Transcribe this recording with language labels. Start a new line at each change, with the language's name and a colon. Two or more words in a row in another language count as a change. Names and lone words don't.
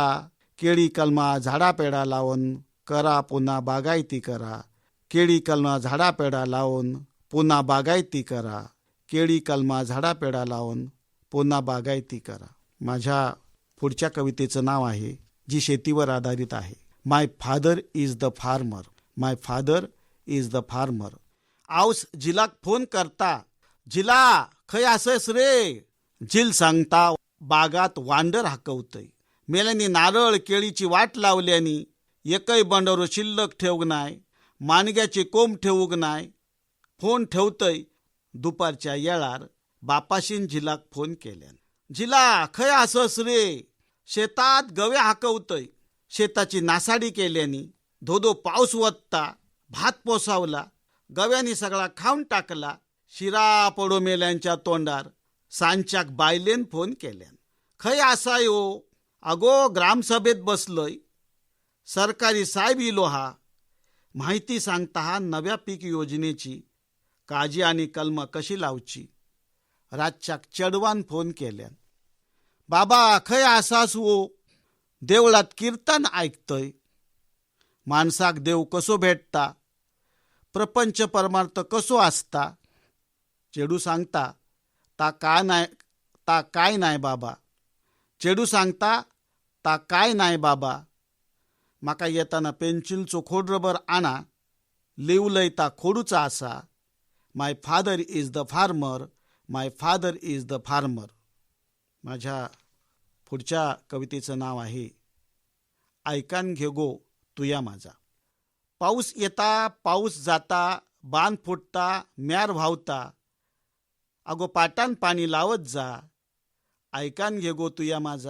Marathi: केळी कलमा झाडापेडा लावून करा पुन्हा बागायती करा. केळी कलमा झाडापेडा लावून पुन्हा बागायती करा. केळी कलमा झाडापेडा लावून पुन्हा बागायती करा. माझ्या पुढच्या कवितेचं नाव आहे, जी शेतीवर आधारित आहे.
English: My father is the farmer. My father is the farmer.
Konkani: आऊस जिलाक फोन करता, जिला खय असस रे. जिल सांगता बागात वांडर हाकवतय. मेल्यानी नारळ केळीची वाट लावल्यानी एकही बंडरो शिल्लक ठेवग नाय. माणग्याचे कोंब ठेवूग नाय. फोन ठेवतय दुपारच्या येळार. बापाशीन जिलाक फोन केल्यान, जिला खय असस रे. शेतात गवे हाकवतय. शेताची नासाडी केल्यानी धोधो पाऊस वत्ता. भात पोसावला. गव्यानी सगळा खाऊन टाकला. शिरा पडो मेल्यांच्या तोंडार. सांच्याक बायलेन फोन केल्यान, खय असाय हो. अगो ग्रामसभेत बसलोय. सरकारी साहेब इलो हा. माहिती सांगता हा नव्या पीक योजनेची. काजी आणि कलम कशी लावची. रातच्याक चढवान फोन केल्यान, बाबा खय असास हो. देवळात कीर्तन ऐकतय. माणसाक देव कसो भेटता. प्रपंच परमार्थ कसो असता. चेडू सांगता ता काय नाही बाबा. चेडू सांगता ता काय नाही बाबा. माका येताना पेन्सिलचो खोड रबर आणा. लिवलय ता खोडूचा असा.
English: My father is the farmer. My father is the farmer.
Marathi: माझ्या पुढच्या कवितेचं नाव आहे, ऐकान घे गो तुया माझा.
Konkani: पाऊस येता पाऊस जाता. बांध फुटता म्यार व्हावता. अगो पाटान पाणी लावत जा. ऐकान घे गो तुया माझा.